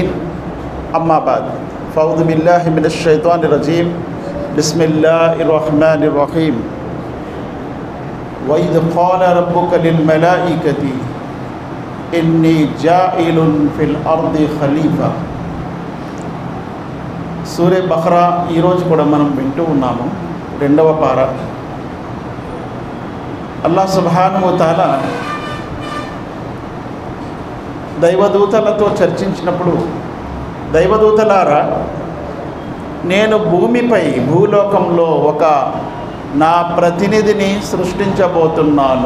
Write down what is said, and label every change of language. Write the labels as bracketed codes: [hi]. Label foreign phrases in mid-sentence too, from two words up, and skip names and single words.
[ar] أما بعد فأعوذ بالله من الشيطان الرجيم. بسم الله الرحمن الرحيم. وإذ قال ربك للملائكة إني جاعل في الأرض خليفة. [te] సూరే బఖ్రా ఈరోజు కూడా మనం వింటూ ఉన్నాము. 2వ పార. [ar] الله سبحانه وتعالى [te] దైవదూతలతో చర్చించినప్పుడు, దైవదూతలారా, నేను భూమిపై భూలోకంలో ఒక నా ప్రతినిధిని సృష్టించబోతున్నాను.